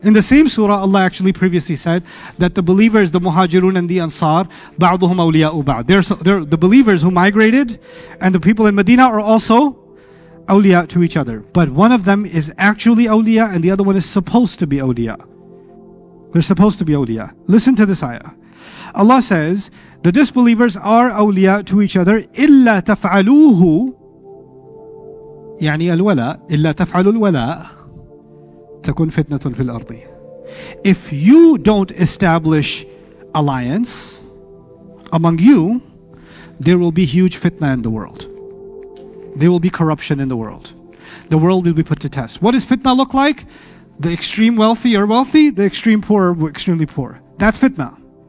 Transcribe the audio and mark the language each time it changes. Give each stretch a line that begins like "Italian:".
English: In the same surah, Allah actually previously said that the believers, the muhajirun and the ansar,
Arabic: ba'duhum awliya'u ba'd.
English: They're the believers who migrated and the people in Medina are also awliya to each other. But one of them is actually awliya and the other one is supposed to be awliya. They're supposed to be awliya. Listen to this ayah. Allah says, the disbelievers are awliya to each other
Arabic: إِلَّا تَفْعَلُوهُ يعني الولاء إلا تفعلوا الولاء تكون فتنة في الأرض.
English: If you don't establish alliance among you, there will be huge fitna in the world. There will be corruption in the world. The world will be put to test. What does fitna look like? The extreme wealthy are wealthy, the extreme poor are extremely poor. That's fitna.